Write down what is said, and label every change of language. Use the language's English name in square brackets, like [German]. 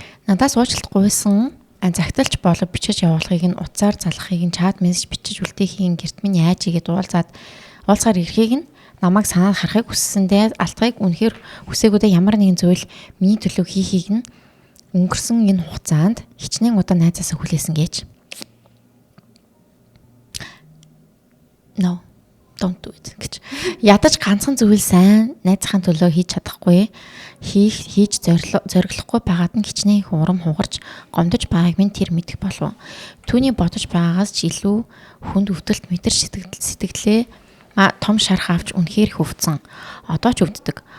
[Mongolian] Надаас уучлалт гуйсан загталч болов бичиж явуулахыг нь уцаар залгахыг нь чат мессеж бичиж үлдээхийг гэрт минь яаж игээд уулзгаар ирэхийг нь намайг санаад харахыг хүссэндээ алдахыг үнэхээр хүсээгүүдээ ямар нэгэн зүйл миний төлөө хийхийг нь өнгөрсөн энэ хугацаанд хичнээн удаа найзаасаа хүлээсэн гэж. [English] No, don't do it [Mongolian] гэж. Ядаж ганцхан зүйл сайн найзахын төлөө хийж чадахгүй, хийж зориглохгүй байгаад нь хичнээн урам хугарч гомдож байгааг минь тэр мэдэх болов. Түүний бодож байгаагаас ч илүү хүнд өвдөлт мэдэр сэтгэлээ том шарх авч үнэхээр их өвдсөн. Одоо ч өвддөг.